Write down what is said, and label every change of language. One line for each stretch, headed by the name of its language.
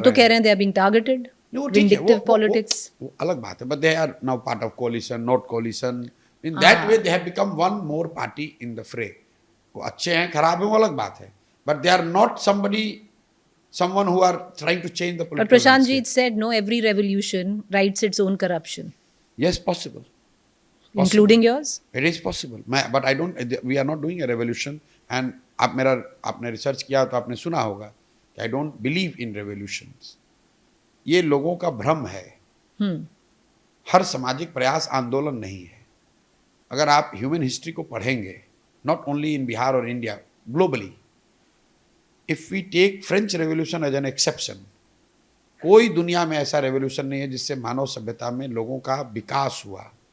Hindi: वो तो कह रहे हैं
English: They are being targeted, vindictive politics.
Hindi: वो अलग बात है,
English: But they are now part of coalition, not coalition. In that way they have become one more party in the fray.
Hindi: वो अच्छे हैं, खराब हैं, वो अलग बात है,
English: But they are not someone who are trying to change the political But Prashant ji landscape. said no, every revolution writes its own corruption, Yes, possible. including yours. It is possible. But I don't. We are not doing a revolution. And
Hindi: आपने research किया तो आपने सुना होगा कि
English: I don't believe in revolutions.
Hindi: ये लोगों का भ्रम है। हर सामाजिक प्रयास आंदोलन नहीं है। अगर आप ह्यूमन हिस्ट्री को पढ़ेंगे,
English: not only in
Hindi: बिहार और India,
English: globally, if we take French Revolution as an exception,
Hindi: कोई दुनिया में ऐसा रेवोल्यूशन नहीं है जिससे मानव सभ्यता में लोगों का विकास हुआ।